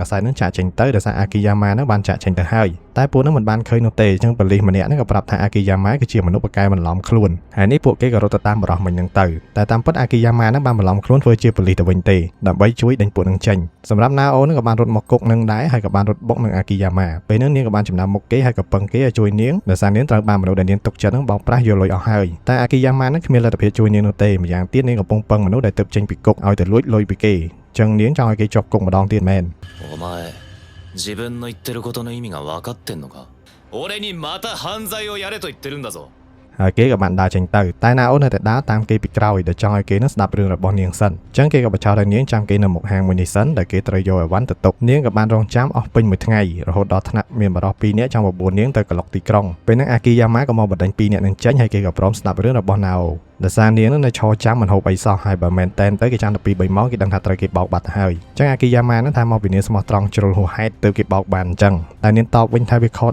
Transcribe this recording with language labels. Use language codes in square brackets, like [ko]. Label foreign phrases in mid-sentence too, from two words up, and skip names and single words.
[km] សែតហ្នឹងចាក់ចេញទៅដោយសារ Akiyama ហ្នឹងបានចាក់ចេញទៅហើយតែពួកហ្នឹងមិនបានឃើញនោះទេចឹងប៉ូលីសម្នាក់ហ្នឹងក៏ប្រាប់ថា Akiyama គឺជាមនុស្សប្រកែបន្លំខ្លួនហើយនេះពួកគេក៏រត់ទៅតាមបរិសុទ្ធមិញហ្នឹងទៅតែតាមពិត Akiyama ហ្នឹងបានបន្លំខ្លួនធ្វើជាប៉ូលីសទៅវិញទេដើម្បីជួយដេញពួកហ្នឹងចេញសម្រាប់ Nao ហ្នឹងក៏បានរត់មកគុកហ្នឹងដែរហើយក៏បានរត់បុកនឹង Akiyama ពេលហ្នឹងនាងក៏បានចំណាំមុខគេហើយក៏ពឹងគេឲ្យជួយនាងដោយសារនាងត្រូវបានមនុស្សដែលនាងទុកចិត្តហ្នឹងបោកប្រាស់យកលុយអស់ហើយតែ Akiyama ហ្នឹងគ្មានលទ្ធភាពជួយនាងនោះទេម្យ៉ាងទៀតនាងកំពុងពឹងមនុស្សដែលទើបចេញពីគុកឲ្យទៅលួចលុយពីគេចឹងនាងចង់ឲ្យគេជាប់គុកម្ដងទៀតមែន [ja] お前自分の言ってることの意味が分かってんのか俺にまた犯罪をやれと言ってるんだぞ [km] ហើយគេក៏បានដើរចេញទៅតែណាអូននៅតែដើរតាមគេពីក្រោយដែលចង់ឲ្យគេនឹងស្ដាប់រឿងរបស់នាងសិនចឹងគេក៏បញ្ចោទឲ្យនាងចាំគេនៅមុខហាងមួយនេះសិនដែលគេត្រូវយកអីវ៉ាន់ទៅទុកនាងក៏បានរងចាំអស់ពេញមួយថ្ងៃរហូតដល់ថ្នាក់មានបរិសុទ្ធ2នាក់ចង់បបួលនាងទៅក្លុកទីក្រុងពេលហ្នឹងអាគីយ៉ាម៉ាក៏មកបណ្ដេញ2នាក់នឹងចេញហើយគេក៏ព្រមស្ដាប់រឿងរបស់ណាអូដោយសារនាងនឹងនៅឈរចាំមិនហូបអីសោះហើយបើមែនតែនទៅគេចាំតែ2-3ម៉ោងគេដឹងថាត្រូវគេបោកបាត់ទៅហើយចឹងអាគីយ៉ាម៉ានឹងថាមកពីនាងស្មោះត្រង់ជ្រុលហួសហេតុទៅគេបោកបានអញ្ចឹងតែនាងតបវិញថាវាខុស